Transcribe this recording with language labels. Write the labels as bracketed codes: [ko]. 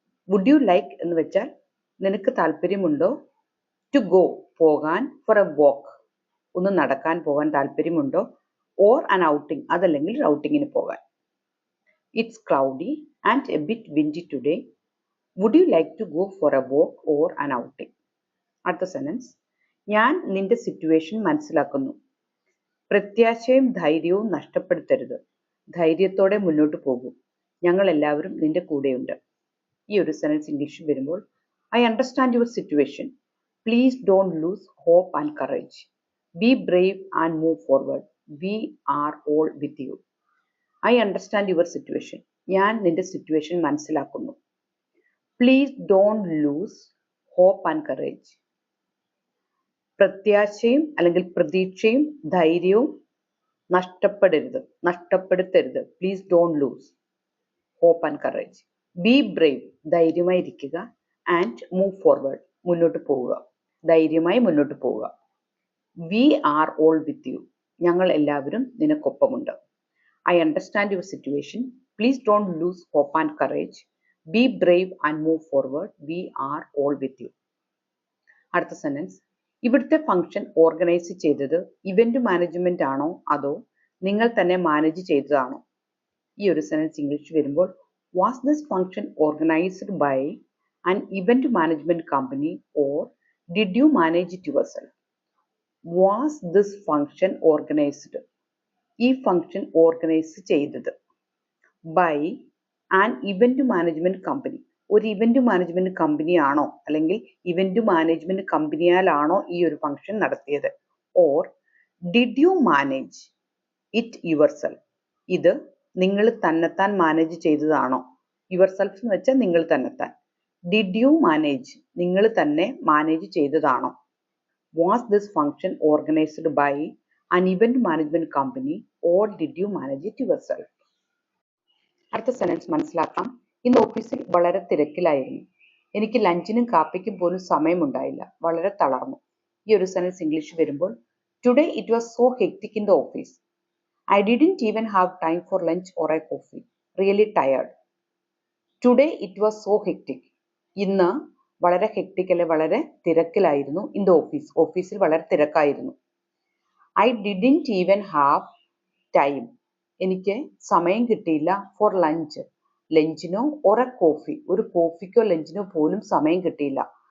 [en] would you like [ml] എന്ന് വെച്ചാൽ നിനക്ക് താല്പര്യമുണ്ടോ? [en] To go, [ml] പോകാൻ, [en] for a walk, [ml] ഒന്ന് നടക്കാൻ പോകാൻ താല്പര്യമുണ്ടോ? [en] or an outing, [ml] അതല്ലെങ്കിൽ ഔട്ടിങ്ങിന് പോകാൻ. [en] It's cloudy and a bit windy today. Would you like to go for a walk or an outing? [ml] അടുത്ത സെന്റൻസ്, ഞാൻ നിന്റെ സിറ്റുവേഷൻ മനസ്സിലാക്കുന്നു. പ്രത്യാശയും ധൈര്യവും നഷ്ടപ്പെടുത്തരുത്. ധൈര്യത്തോടെ മുന്നോട്ട് പോകൂ. ഞങ്ങൾ എല്ലാവരും നിന്റെ കൂടെയുണ്ട്. ഈ ഒരു സെന്റൻസ് ഇംഗ്ലീഷിൽ വരുമ്പോൾ [en] I understand your situation. Please don't lose hope and courage. Be brave and move forward. We are all with you. I understand your situation. [ml] ഞാൻ നിന്റെ സിറ്റുവേഷൻ മനസ്സിലാക്കുന്നു. [en] Please don't lose hope and courage. [ml] പ്രത്യാശയും അല്ലെങ്കിൽ പ്രതീക്ഷയും ധൈര്യവും നഷ്ടപ്പെടുത്തരുത്. [en] Please don't lose hope and courage. Be brave, [ml] ധൈര്യമായിരിക്കുക. [en] And move forward, [ml] മുന്നോട്ട് പോവുക. ധൈര്യമായി മുന്നോട്ട് പോവുക. [en] We are all with you. [ml] ഞങ്ങൾ എല്ലാവരും നിനക്കൊപ്പമുണ്ട്. [en] I understand your situation. Please don't lose hope and courage. Be brave and move forward. We are all with you. [ml] അടുത്ത sentence, ഇവിടുത്തെ function organise ചെയ്തത് ഇവന്റ് മാനേജ്മെന്റ് ആണോ അതോ നിങ്ങൾ തന്നെ മാനേജ് ചെയ്തതാണോ? ഈ ഒരു സെന്റൻസ് ഇംഗ്ലീഷ് വരുമ്പോൾ [en] was this function organized by an event management company or did you manage it yourself? Was this function organized? [ml] ഈ ഫംഗ്ഷൻ ഓർഗനൈസ് ചെയ്തത് [en] by an event management company, [ml] ഒരു ഇവന്റ് മാനേജ്മെന്റ് കമ്പനി ആണോ അല്ലെങ്കിൽ event management കമ്പനിയാലാണോ ഈ ഒരു function നടത്തിയത്? [en] or did you manage it yourself, [ml] ഇത് നിങ്ങൾ തന്നെത്താൻ മാനേജ് ചെയ്തതാണോ? [en] yourself [ml] എന്ന് വെച്ചാൽ നിങ്ങൾ തന്നെത്താൻ. [en] did you manage, [ml] നിങ്ങൾ തന്നെ മാനേജ് ചെയ്തതാണോ? [en] Was this function organized by an event management company or did you manage it yourself? [ml] അടുത്ത സെന്റൻസ് മനസ്സിലാക്കാം. ഇന്ന് ഓഫീസിൽ വളരെ തിരക്കിലായിരുന്നു. എനിക്ക് ലഞ്ചിനും കാപ്പിക്കും പോലും സമയമുണ്ടായില്ല. വളരെ തളർന്നു. ഈ ഒരു സെന്റൻസ് ഇംഗ്ലീഷ് വരുമ്പോൾ [en] Today it was so hectic in the office. I didn't even have time for lunch or a coffee. Really tired. Today it was so hectic. [ml] ഇന്ന് വളരെ ഹെക്ടിക് അല്ലെ വളരെ തിരക്കിലായിരുന്നു. [en] in the office, [ml] ഓഫീസിൽ വളരെ തിരക്കായിരുന്നു. [en] I didn't even have time, [ml] എനിക്ക് സമയം കിട്ടിയില്ല. [en] for lunch, [ml] ലഞ്ചിനോ [en] or a coffee, [ml] ഒരു കോഫിക്കോ ലഞ്ചിനോ പോലും സമയം കിട്ടിയില്ല.